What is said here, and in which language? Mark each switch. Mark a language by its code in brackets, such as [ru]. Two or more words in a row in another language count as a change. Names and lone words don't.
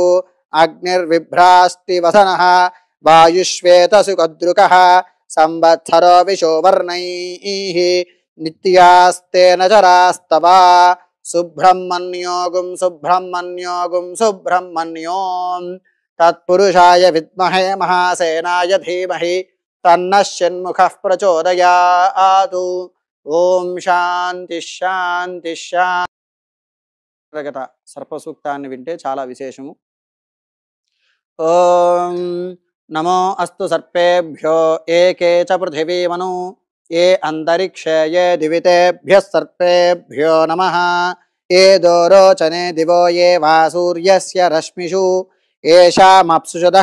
[sa] अग्निर्विभ्राष्टिवसनः वायुश्वेतसुकद्रुकः संवत्सरो विशोवर्णैः नित्यास्तेन चरास्तवा सुब्रह्मण्योगुं सुब्रह्मण्योगुं सुब्रह्मण्यों तत्पुरुषाय विद्महे महासेनाय धीमहि तन्नः षण्मुखः प्रचोदयातु। ओम शांति शांति शांति। [te] सर्पसूक्ताన్ని వింటే చాలా విశేషము। [sa] ओम नमो अस्तु सर्पेभ्यो एके च पृथिवीमनु ये अंतरिक्षे ये दिवितेभ्यः सर्पेभ्यो नमः ये दोरोचने दिवो ये वा सूर्यस्य रश्मिषु येषामप्सुषदः